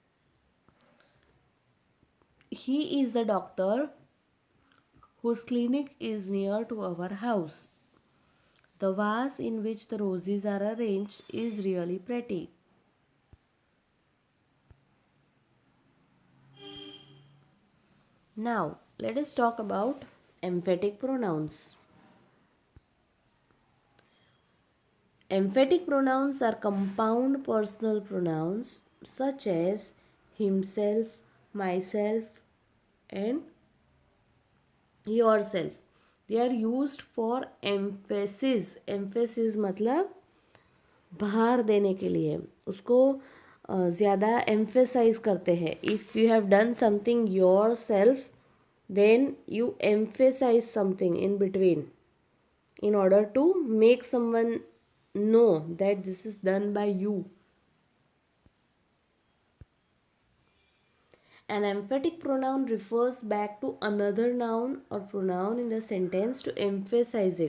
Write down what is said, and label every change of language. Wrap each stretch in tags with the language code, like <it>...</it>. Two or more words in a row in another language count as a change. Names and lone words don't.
<en>He is the doctor whose clinic is near to our house. The vase in which the roses are arranged is really pretty. Now, let us talk about emphatic pronouns. Emphatic pronouns are compound personal pronouns such as himself, myself, and yourself. They are used for emphasis.</en> <hi>Emphasis मतलब भार देने के लिए उसको ज़्यादा emphasize करते हैं.</hi> <en>If you have done something yourself, then you emphasize something in between in order to make someone know that this is done by you. An emphatic pronoun refers back to another noun or pronoun in the sentence to emphasize it.</en>